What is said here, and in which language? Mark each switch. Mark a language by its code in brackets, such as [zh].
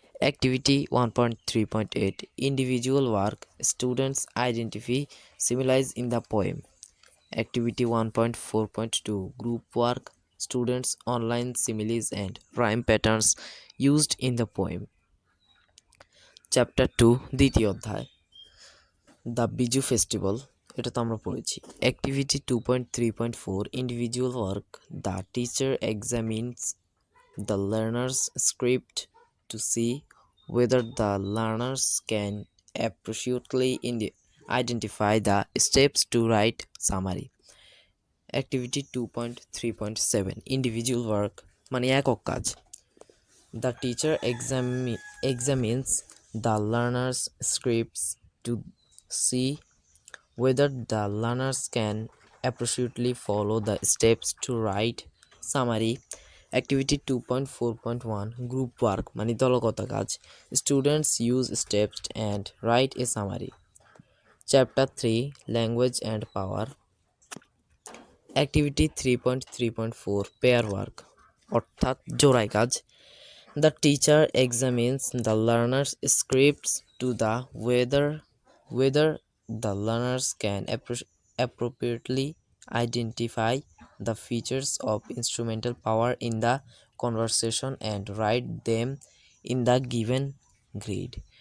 [en] Activity 1.3.8 Individual work, students identify similes in the poem. Activity 1.4.2 Group work, students online similes and rhyme patterns used in the poem. Chapter 2 [bn] দ্বিতীয় অধ্যায় the Biju festival, এটা তো আমরা পড়েছি। [en] Activity 2.3.4 Individual work, the teacher examines the learner's script to see whether the learners can appropriately identify the steps to write summary. Activity 2.3.7 Individual work [bn] মানে একক কাজ। [en] The teacher examines the learner's scripts to see whether the learners can appropriately follow the steps to write summary. Activity 2.4.1 Group work [bn] মানে দলগত কাজ। [en] Students use steps and write a summary. Chapter 3 Language and Power. Activity 3.3.4 Pair work [bn] অর্থাৎ জোড়ায় কাজ। [en] The teacher examines the learner's scripts to the whether the learners can appropriately identify the features of instrumental power in the conversation and write them in the given grid.